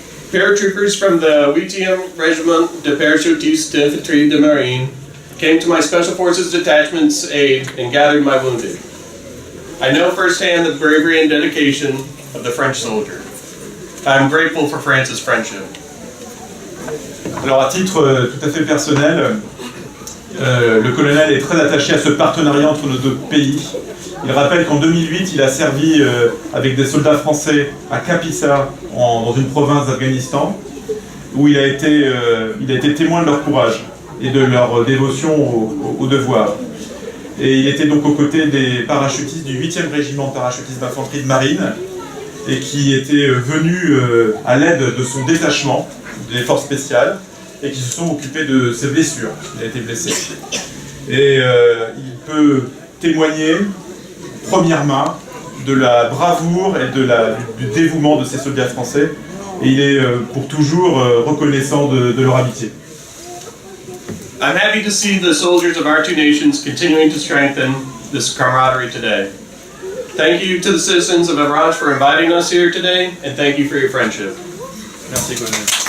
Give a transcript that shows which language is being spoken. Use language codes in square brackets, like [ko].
[en] Paratroopers from the 8e Regiment de Parachutistes d'Infanterie de Marine came to my Special Forces detachment's aid and gathered my wounded. I know firsthand the bravery and dedication of the French soldier. I am grateful for France's friendship. [fr] Alors à titre tout à fait personnel, le colonel est très attaché à ce partenariat entre nos deux pays. Il rappelle qu'en 2008, il a servi avec des soldats français à Kapisa, dans une province d'Afghanistan, où il a été témoin de leur courage et de leur dévotion au devoir. Et il était donc aux côtés des parachutistes du 8e régiment de parachutistes d'infanterie de marine et qui était venu à l'aide de son détachement des forces spéciales et qui se sont occupés de ses blessures. Il a été blessé. Et il peut témoigner, première main, de la bravoure et du dévouement de ces soldats français. Et il est pour toujours reconnaissant de leur amitié. [en] I'm happy to see the soldiers of our two nations continuing to strengthen this camaraderie today. Thank you to the citizens of Avranches for inviting us here today, and thank you for your friendship. [fr] Merci, colonel.